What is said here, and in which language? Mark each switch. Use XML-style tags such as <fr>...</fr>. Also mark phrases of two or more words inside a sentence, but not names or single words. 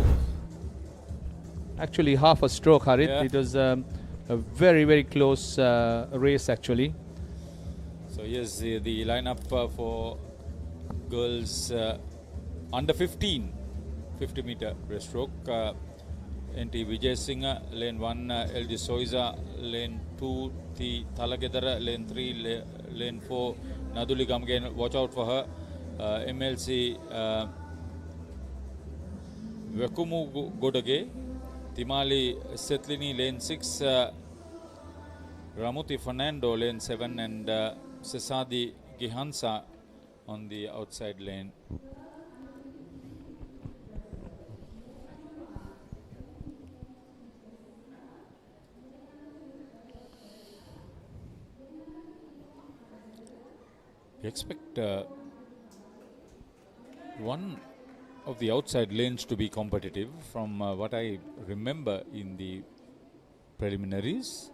<en>Actually, half a stroke, Harit. Yeah. It was a very, very close race, actually. So here's the lineup for girls under 15 50-meter breaststroke. NT Vijay Singh, lane 1 LG Soiza, lane 2 T Talagedara, lane 3 lane 4 Naduli Gamgen. Watch out for her. MLC Vekumu Godage, Timali Setlini, lane 6 Ramuti Fernando, lane 7, and Sesadi Gihansa on the outside lane. We expect one of the outside lanes to be competitive from what I remember in the preliminaries.</en>